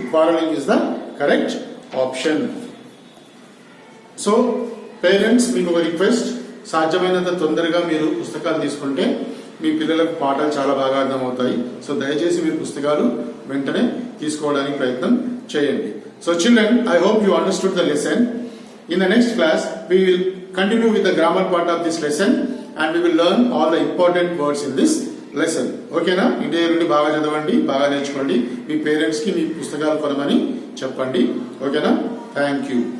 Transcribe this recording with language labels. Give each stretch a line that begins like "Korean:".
English: Quarrelling is the correct option.
Telugu: So parents, మీకు ఒక request, సాధ్యమైనంత తొందరగా మీరు పుస్తకాలు తీసుకుంటే మీ పిల్లలకు పాఠాలు చాలా బాగా అర్థమవుతాయి. సో దయచేసి మీరు పుస్తకాలు వెంటనే తీసుకోవడానికి ప్రయత్నం చేయండి.
English: So children, I hope you understood the lesson. In the next class, we will continue with the grammar part of this lesson and we will learn all the important words in this lesson.
Telugu: ఓకేనా? ఇంటి దగ్గర నుండి బాగా చదవండి, బాగా నేర్చుకోండి. మీ parents కి మీ పుస్తకాలు కొనమని చెప్పండి. ఓకేనా?
English: Thank you.